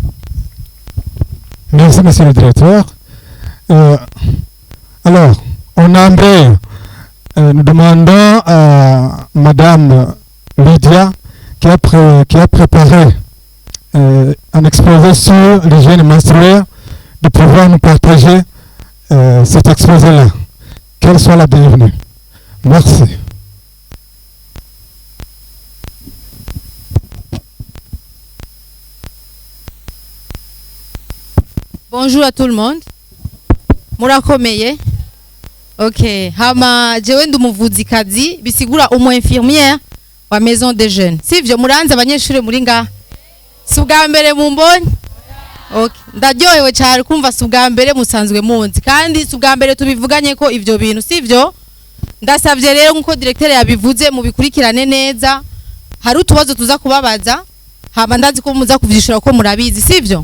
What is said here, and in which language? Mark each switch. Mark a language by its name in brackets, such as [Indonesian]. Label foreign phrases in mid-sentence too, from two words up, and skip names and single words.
[French] Merci, monsieur le directeur. Alors, on aimerait, nous demandons à madame Lydia qui a préparé un exposé sur l'hygiène menstruelle de pouvoir nous partager cet exposé-là. Qu'elle soit la bienvenue. Merci. Bonjour à tout le monde. [Rundi] Murakomeye. Ok. Hama jewe ndumuvuzikazi bisigura umu infirmière wa [French] maison des jeunes. [Rundi] Sivyo muranze abanyeshure muri nga. Si ubwa mbere mumbonye? Okay. Ndaryohewe cyane kumva si ubwa mbere musanzwe munzi kandi si ubwa mbere tubivuganye ko ivyo bintu sivyo. Ndasavye rero nkuko directeur yabivuze mubikurikirane neza. Hari utubazo tuza kubabaza. Hama ndazi ko muza kuvyishura ko murabizi sivyo?